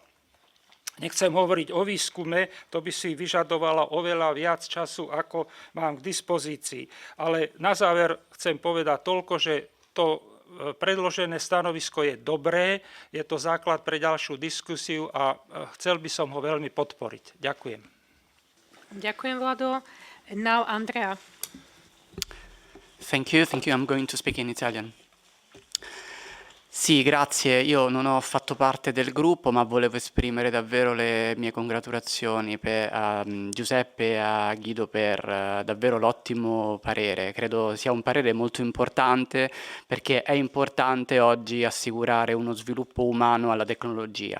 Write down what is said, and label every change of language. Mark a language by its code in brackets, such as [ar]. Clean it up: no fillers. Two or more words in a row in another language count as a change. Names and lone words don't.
[sk] Nechcem hovoriť o výskume, to by si vyžadovalo oveľa viac času, ako mám k dispozícii. Ale na záver chcem povedať toľko, že to predložené stanovisko je dobré, je to základ pre ďalšiu diskusiu a chcel by som ho veľmi podporiť. Ďakujem. Ďakujem, Vlado. [en] And now Andrea. Thank you. I'm going to speak in Italian. [it] Sì, grazie. Io non ho fatto parte del gruppo, ma volevo esprimere davvero le mie congratulazioni a Giuseppe e a Guido per davvero l'ottimo parere. Credo sia un parere molto importante perché è importante oggi assicurare uno sviluppo umano alla tecnologia.